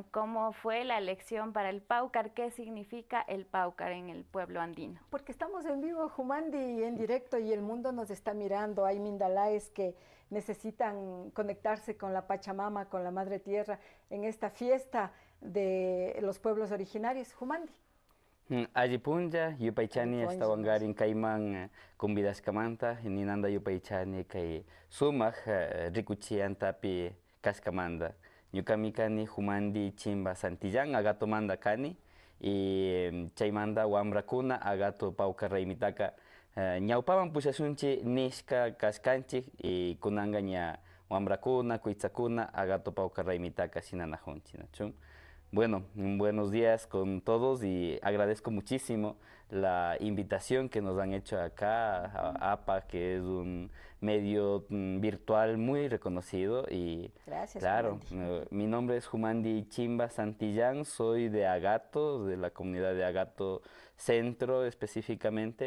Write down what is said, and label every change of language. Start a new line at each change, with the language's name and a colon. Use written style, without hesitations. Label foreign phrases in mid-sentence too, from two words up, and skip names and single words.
Spanish: ¿Cómo fue la elección para el Paucar? ¿Qué significa el Paucar en el pueblo andino? Porque estamos en vivo, Humandi, y en directo, y el mundo nos está mirando. Hay mindalaes que necesitan conectarse con la Pachamama, con la Madre Tierra, en esta fiesta de los pueblos originarios. Humandi.
Quechua: Ajipunja, yupaychani estawangarin kaiman kumbidas kamanta, ninanda yupaychani kay sumaj rikuchian tapi kaskamanda. Ñukami kani Humandi Chimba Santillán, agato manda kani, y chaymanda wambrakuna agato Pauca Raimitaka. Ñawpaman pushasunchi nishka kaskanchik, y kunanga ña wambrakuna, kuitzakuna, agato Pauca Raimitaka sinanajunchi, nachum.
Spanish: Bueno, buenos días con todos, y agradezco muchísimo la invitación que nos han hecho acá a APA, que es un medio virtual muy reconocido. Y gracias, claro, mi nombre es Humandi Chimba Santillán, soy de Agato, de la comunidad de Agato Centro específicamente.